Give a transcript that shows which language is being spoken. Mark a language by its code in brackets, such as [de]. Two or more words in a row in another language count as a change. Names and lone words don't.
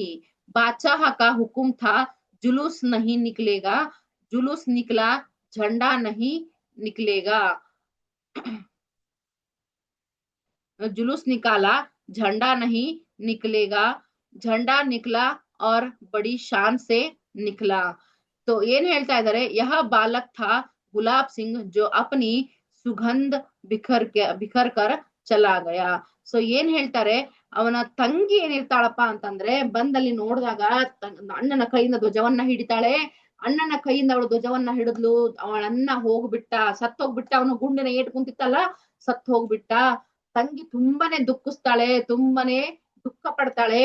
[hi] बादशाह का हुक्म था, जुलूस नहीं निकलेगा। जुलूस निकला, झंडा नहीं निकलेगा। जुलूस निकाला, झंडा नहीं निकलेगा। झंडा निकला और बड़ी शान से निकला. [kn] तो ಏನ್ ಹೇಳ್ತಾ ಇದ್ದಾರೆ, [hi] यह बालक था गुलाब सिंह जो अपनी सुगंध बिखर कर चला गया. [kn] ಸೊ ಏನ್ ಹೇಳ್ತಾರೆ, ಅವನ ತಂಗಿ ಏನಿರ್ತಾಳಪ್ಪ ಅಂತಂದ್ರೆ ಬಂದಲ್ಲಿ ನೋಡಿದಾಗ ಅಣ್ಣನ ಕೈಯಿಂದ ಧ್ವಜವನ್ನ ಹಿಡಿತಾಳೆ. ಅಣ್ಣನ ಕೈಯಿಂದ ಅವಳು ಧ್ವಜವನ್ನ ಹಿಡಿದ್ಲು. ಅವಳನ್ನ ಹೋಗ್ಬಿಟ್ಟ, ಸತ್ ಹೋಗ್ಬಿಟ್ಟ. ಅವನು ಗುಂಡಿನ ಏಟ್ ಕುಂತಿತ್ತಲ್ಲ, ಸತ್ ಹೋಗ್ಬಿಟ್ಟ. ತಂಗಿ ತುಂಬಾನೇ ದುಃಖಿಸ್ತಾಳೆ, ತುಂಬಾನೇ ದುಃಖ ಪಡ್ತಾಳೆ.